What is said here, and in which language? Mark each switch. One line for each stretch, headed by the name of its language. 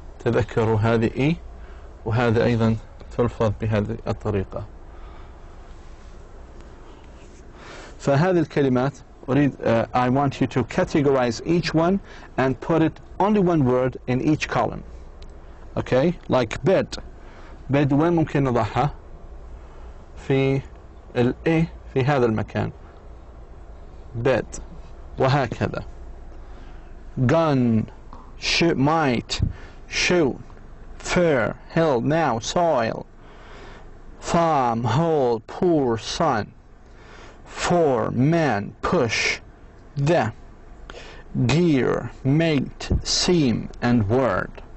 Arabic: تذكروا هذه E وهذا أيضا تلفظ بهذه الطريقة. فهذه الكلمات أريد
English: I want you to categorize each one and put it only one word in each column. Okay, like bed.
Arabic: bed وين ممكن نضعها؟ في ال A في هذا المكان. bed. وهكذا.
English: gun, might, shoe, fair, hill, now, soil, farm, hole, poor, sun, for, man, push, the, gear, mate, seam, and word.